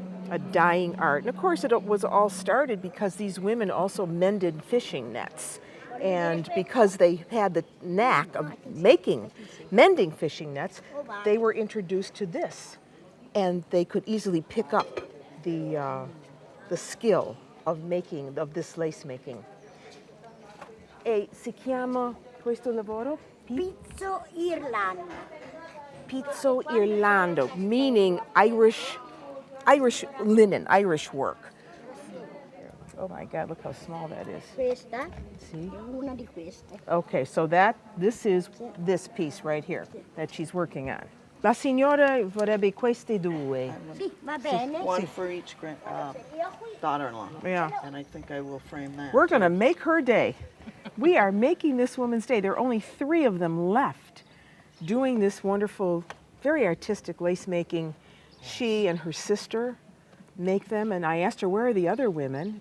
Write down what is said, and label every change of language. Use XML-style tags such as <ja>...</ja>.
<en>A dying art. And of course, it was all started because these women also mended fishing nets. And because they had the knack of mending fishing nets, they were introduced to this. And they could easily pick up the skill of this lace making.</en> <it>E si chiama questo lavoro? Pizzo Irlanda.</it> <en>Pizzo Irlando, meaning Irish linen, Irish work. Oh my God, look how small that is.</en> <it>Questa</it> <en>See?</en> <it>è una di queste.</it> <en>Okay, so this is this piece right here that she's working on.</en> <it>La signora vorrebbe queste due. Sì, va bene.</it> <en>One for each daughter-in-law. Yeah. And I think I will frame that. We're going to make her day. We are making this woman's day. There are only 3 of them left doing this wonderful, very artistic lace making. She and her sister make them, and I asked her, where are the other women?</en>